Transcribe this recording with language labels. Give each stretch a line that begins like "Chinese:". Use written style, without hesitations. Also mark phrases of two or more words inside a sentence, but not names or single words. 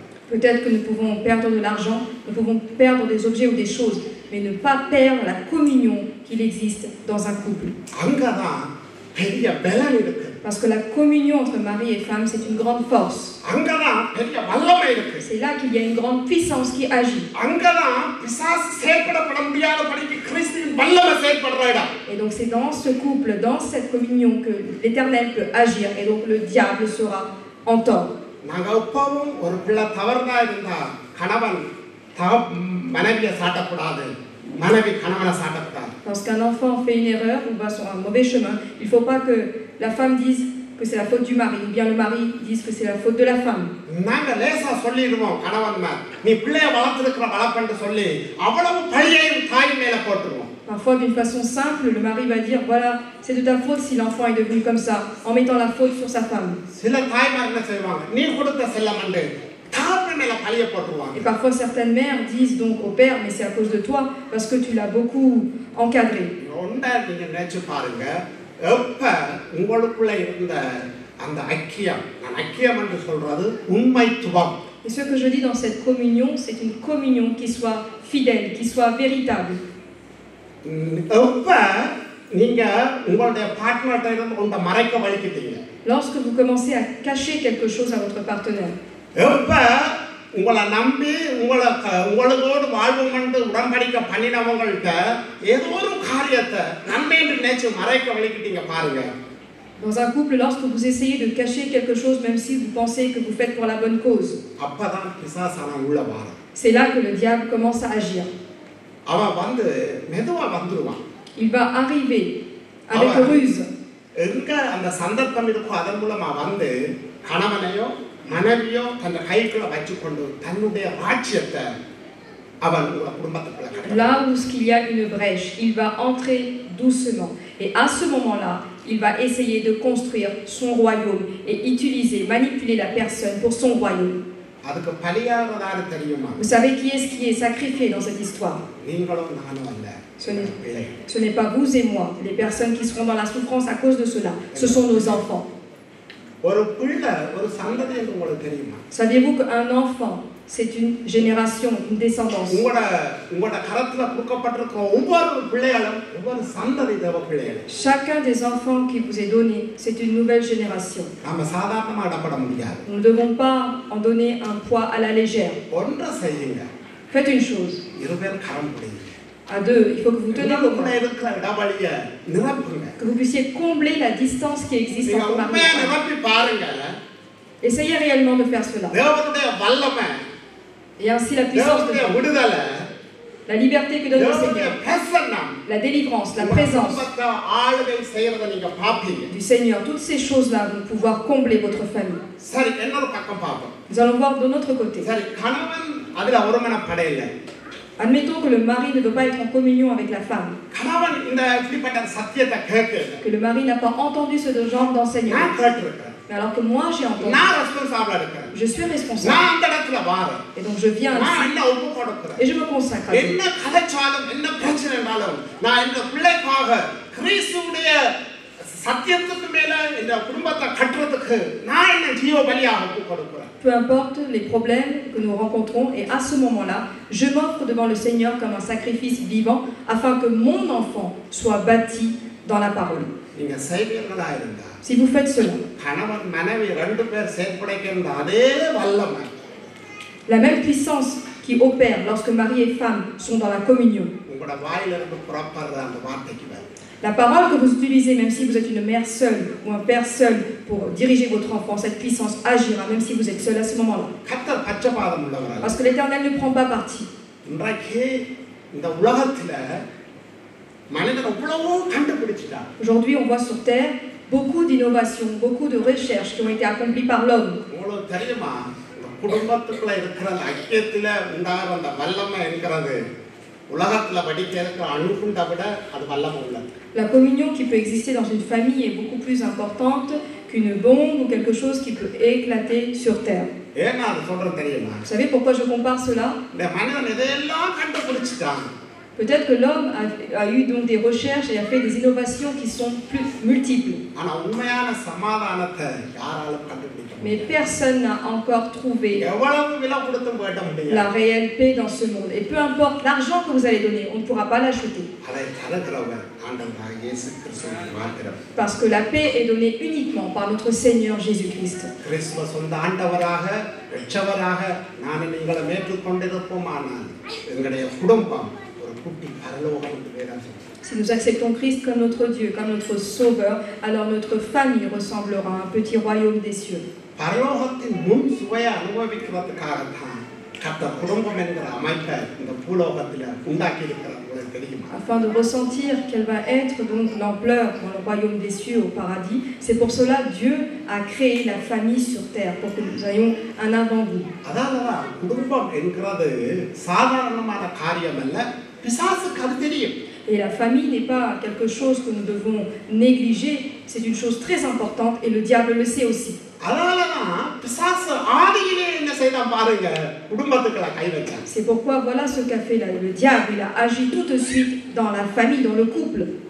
French: Peut-être que nous pouvons perdre de l'argent, nous pouvons perdre des objets ou des choses, mais ne pas perdre la communion qu'il existe dans un couple.
Tamil: அங்கதான் பெரிய பலம் இருக்கு.
French: Parce que la communion entre mari et femme, c'est une grande force.
Tamil: அங்கதான் பெரிய வல்லமை இருக்கு.
French: C'est là qu'il y a une grande puissance qui agit.
Tamil: அங்கதான் பிசாசு செயல்பட முடியாதபடிக்கு கிறிஸ்துவின் வல்லமை செயல்படுற இடம்.
French: Et donc c'est dans ce couple, dans cette communion que l'Éternel peut agir et donc le diable sera en tort.
Tamil: நாங்க எப்பவும் ஒரு பிள்ளை தவறுதா இருந்தா கணவன் மனைவியை சாட்டக்கூடாது, மனைவி கணவனை சாட்டக்கூடாது.
French: Lorsqu'un enfant fait une erreur ou va sur un mauvais chemin, il ne faut pas que la femme dise que c'est la faute du mari ou bien le mari dise que c'est la faute de la femme.
Tamil: நாங்க லேசா சொல்லிடுவோம் கணவன் நீ பிள்ளைய வளர்த்திருக்கிற வளர்ப்பன்னு சொல்லி அவ்வளவு பழியையும் தாய் மேல போட்டுருவோம்.
French: Parfois, d'une façon simple, le mari va dire voilà, c'est de ta faute si l'enfant est devenu comme ça, en mettant la faute sur sa femme.
Tamil: சில தாய்மார் என்ன செய்வாங்க, நீ கொடுத்த செல்லமண்டு தாய் மேல பழிய போட்டுருவாங்க.
French: Et parfois, certaines mères disent donc au père, mais c'est à cause de toi, parce que tu l'as beaucoup encadré.
Tamil: ஒன்றா நீங்க நினைச்சு பாருங்க, எப்ப உங்களுக்குள்ள இருந்த அந்த ஐக்கியம், நான் ஐக்கியம் என்று சொல்றது உண்மைத்துவம்.
French: Et ce que je dis dans cette communion, c'est une communion qui soit fidèle, qui soit véritable.
Tamil: எப்ப நீங்க உங்களுடைய பார்ட்னர்ட்ட இருந்து உங்க மறைக்க வலிக்கிட்டீங்க,
French: Lorsque vous commencez à cacher quelque chose à votre partenaire,
Tamil: எப்ப உங்களை நம்பி உங்களோடு வாழ்வுமண்டு உடன்படிக்கை பண்ணினவங்கள்ட்ட ஏதோ ஒரு காரியத்தை நன்மை என்று நினைச்சு மறைக்க வலிக்கிட்டீங்க பாருங்க.
French: dans un couple, lorsque vous essayez de cacher quelque chose, même si vous pensez que vous faites pour la bonne cause,
Tamil: அப்பதான் பிசாசான உள்ள வாரம்.
French: c'est là que le diable commence à agir.
Tamil: அவன் வந்து மெதுவா வந்துருவான்.
French: Il va arriver avec ruse.
Tamil: எங்க அந்த சந்தர்ப்பம் இருக்கோ அதன் மூலமா வந்து கணவனையோ மனைவியோ தன் கைக்குள்ள வச்சுக்கொண்டு தன்னுடைய ராஜ்யத்தை அவன் குடும்பத்துக்குள்ள கட்டுறான்.
French: Là où il y a une brèche, il va entrer doucement. Et à ce moment-là, il va essayer de construire son royaume et utiliser, manipuler la personne pour son royaume.
Tamil: அதுக்கு பலியாகிறதாரு தெரியுமா?
French: Vous savez qui est sacrifié dans cette histoire?
Tamil: நீங்களும் நானும் அல்ல.
French: Ce n'est pas vous et moi, les personnes qui seront dans la souffrance à cause de cela. Ce sont nos enfants.
Tamil: ஒரு பிள்ளை ஒரு சந்ததி என்று உங்களுக்கு தெரியுமா?
French: Saviez-vous qu'un enfant, c'est une génération, une descendance?
Tamil: உங்களோட கரத்துல கொடுக்கப்பட்டிருக்கிற ஒவ்வொரு பிள்ளைகளும் ஒவ்வொரு சந்ததி தேவ பிள்ளைகள்.
French: Chacun des enfants qui vous est donné, c'est une nouvelle génération.
Tamil: நாம சாதாரணமா இடப்பட முடியாது.
French: Nous ne devons pas en donner un poids à la légère.
Tamil: ஒன்றை செய்யுங்க.
French: Faites une chose.
Tamil: இருவர் கரம் பிடிங்க.
French: À deux, il faut que vous teniez vos mains.
Tamil: இருக்கிற இடவழியை நிரப்புங்க.
French: Que vous puissiez combler la distance qui existe entre mari et femme.
Tamil: நிரப்பி பாருங்க.
French: Essayez réellement de faire cela.
Tamil: தேவனுடைய வல்லமை,
French: Et ainsi la puissance de Dieu,
Tamil: விடுதலை,
French: la liberté que donne le Seigneur,
Tamil: பிரசன்னம்,
French: la délivrance, la présence
Tamil: ஆளுகை செய்யறத நீங்க பாப்பீங்க.
French: du Seigneur, toutes ces choses-là vont pouvoir combler votre famille.
Tamil: சரி, இன்னொரு பக்கம் பாப்போம்.
French: Nous allons voir de notre côté.
Tamil: சரி, கணவன் அதுல ஒருமனப்படையில.
French: Admettons que le mari ne veut pas être en communion avec la femme,
Tamil: கணவன் இந்த இப்படிப்பட்ட சத்தியத்தை கேட்கல.
French: que le mari n'a pas entendu ce genre d'enseignement.
Tamil: நான் கேட்டிருக்கேன்.
French: Mais alors que moi j'ai entendu,
Tamil: நான் ரெஸ்பான்சிபிளா இருக்கேன்.
French: je suis responsable.
Tamil: நான் அந்த இடத்துல வாரேன்.
French: Et donc je viens
Tamil: நான்
French: ici
Tamil: என்ன ஒப்பு கொடுக்கிறேன்.
French: et je me consacre à Dieu.
Tamil: என்ன கதைச்சாலும் என்ன பிரச்சனை என்றாலும் நான் இந்த பிள்ளைக்காக கிறிஸ்துவுடைய சத்தியத்துக்கு மேல இந்த குடும்பத்தை கட்டுறதுக்கு நான் என்ன ஜீவ பலியாக ஒப்பு கொடுக்கிறேன்.
French: Peu importe les problèmes que nous rencontrons, et à ce moment-là, je m'offre devant le Seigneur comme un sacrifice vivant afin que mon enfant soit bâti dans la parole.
Tamil: நீங்க செய்வீர்களா இருந்தா,
French: Si vous faites cela,
Tamil: கணவன் மனைவி ரெண்டு பேர் செயல்படுகின்ற அதே வல்லமை,
French: la même puissance qui opère lorsque mari et femme sont dans la communion,
Tamil: உங்களோட வாயிலிருந்து புறப்படுற அந்த வார்த்தைக்கு வரும்.
French: la parole que vous utilisez, même si vous êtes une mère seule ou un père seul pour diriger votre enfant, cette puissance agira même si vous êtes seul à ce moment-là.
Tamil: கர்த்தர் பட்சபாதம் உள்ளவர்.
French: Parce que l'Éternel ne prend pas parti.
Tamil: இன்றைக்கு இந்த உலகத்துல மனிதன் எவ்வளவோ கண்டுபிடிச்சிட்டான்.
French: Aujourd'hui, on voit sur Terre beaucoup d'innovations, beaucoup de recherches qui ont été accomplies par l'homme.
Tamil: உங்களுக்கு தெரியுமா, இந்த குடும்பத்துக்குள்ள இருக்கிற ஐக்கியத்துல உண்டாகிற அந்த வல்லமை என்கிறது உலகத்துல படிக்கிறதுக்கு அணுகுண்ட விட அது வல்லமை உள்ளது.
French: La communion qui peut exister dans une famille est beaucoup plus importante qu'une bombe ou quelque chose qui peut éclater sur terre.
Tamil: ஏன்னா அது சொல்றது தெரியுமா?
French: Vous savez pourquoi je compare cela?
Tamil: இந்த மனிதன் இதையெல்லாம் கண்டுபிடிச்சிட்டான்.
French: Peut-être que l'homme a eu donc des recherches et a fait des innovations qui sont plus multiples.
Tamil: ஆனா உண்மையான சமாதானத்தை யாராலும் கண்டுபிடிக்க முடியாது.
French: Mais personne n'a encore trouvé
Tamil: எவ்வளவு விலை கொடுத்தும் வேட்ட முடியாது.
French: la réelle paix dans ce monde. Et peu importe l'argent que vous allez donner, on ne pourra pas l'acheter.
Tamil: அதை தருகிறவர் ஆண்டவராகிய இயேசு கிறிஸ்து மாத்திரம்.
French: Parce que la paix est donnée uniquement par notre Seigneur Jésus-Christ.
Tamil: கிறிஸ்துவ சொந்த ஆண்டவராக இரட்சகராக நான் நீங்களை ஏற்றுக்கொண்டிருப்போமானால் எங்களுடைய குடும்பம் ஒரு குட்டி பரலோகம் என்று வேதம்.
French: Si nous acceptons Christ comme notre Dieu, comme notre Sauveur, alors notre famille ressemblera à un petit royaume des cieux.
Tamil: பரலோகத்தின் முன் சுவையை அனுபவிக்கிறதுக்காகத்தான் கர்த்தர் குடும்பம் என்கிற அமைப்பை இந்த பூலோகத்தில் உண்டாக்கி இருக்கிறார். உங்களுக்கு தெரியுமா?
French: Afin de ressentir quelle va être donc l'ampleur dans le royaume des cieux au paradis, c'est pour cela Dieu a créé la famille sur terre pour que nous ayons un avant-goût.
Tamil: அதான் குடும்பம் என்கிறது சாதாரணமான காரியம் அல்ல, பிசாசுக்கு அது தெரியும்.
French: Et la famille n'est pas quelque chose que nous devons négliger, c'est une chose très importante et le diable le sait aussi. C'est pourquoi voilà ce qu'a fait le diable, il a agi tout de suite dans la famille, dans le couple.